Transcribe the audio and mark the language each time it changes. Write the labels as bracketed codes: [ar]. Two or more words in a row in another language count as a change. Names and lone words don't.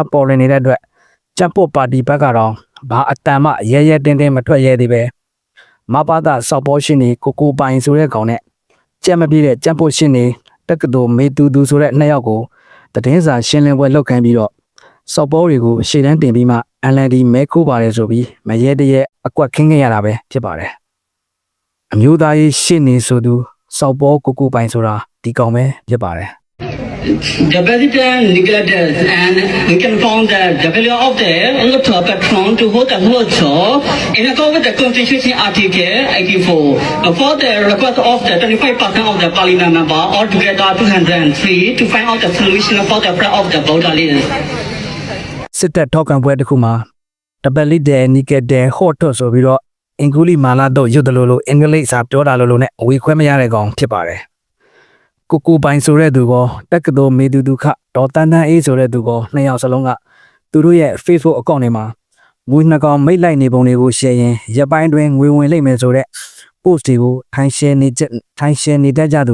[my] ပေါ်လွင်နေတဲ့အတွက်ကျန်းဖို့ပါတီဘက်ကတော့ဘာအတန်မှရဲရဲတင်းတင်းမထွက်ရဲသေးပဲမပါတာစောက်ပေါ်ရှင်နေကိုပိုင်ဆိုတဲ့ကောင်နဲ့ကြက်မပြေတဲ့ကျန်းဖို့ရှင်နေတက္ကသိုလ်မေတူသူဆိုတဲ့2ယောက်ကိုသတင်းစာရှင်းလင်းပွဲလုပ်ခိုင်းပြီးတော့စောက်ပေါ်တွေကိုရှေ့တန်းတင်ပြီးမှ NLD မဲခိုးပါတယ်ဆိုပြီးမရဲတရဲအကွက်ခင်းခဲ့ရတာပဲဖြစ်ပါတယ်။အမျိုးသားရေးရှင်းနေဆိုသူစောက်ပေါ်ကိုပိုင်ဆိုတာဒီကောင်ပဲဖြစ်ပါတယ်။ [en] The president neglected and we can found that the failure of the electoral platform to hold the electoral in accordance with the Constitution Article 84 for the request of the 25% of the parliament member altogether 203 to find out the solution for the plan of the voter list. [my] စစ်တပ်ထောက်ခံပွဲတစ်ခုမှာတပလီဒဲနီကဒဲဟော့တော့ဆိုပြီးတော့အင်္ဂုလိမာလာတို့ရွတ်တယ်လို့အင်္ဂလိပ်စာပြောတာလို့နဲ့ဝေခွဲမရတဲ့ကောင်ဖြစ်ပါတယ်။ကိုပိုင်ဆိုတဲ့သူကတက္ကသိုလ်မေသူဒုခဒေါ်တန်းတန်းအေးဆိုတဲ့သူက2ယောက်စလုံးကသူတို့ရဲ့ Facebook အကောင့်တွေမှာငွေ2ကောင်မိတ်လိုက်နေပုံတွေကို share ရင်ရက်ပိုင်းတွင်ငွေဝင်လိမ့်မယ်ဆိုတဲ့ post တွေကိုထိုင် share နေတတ်ကြသူ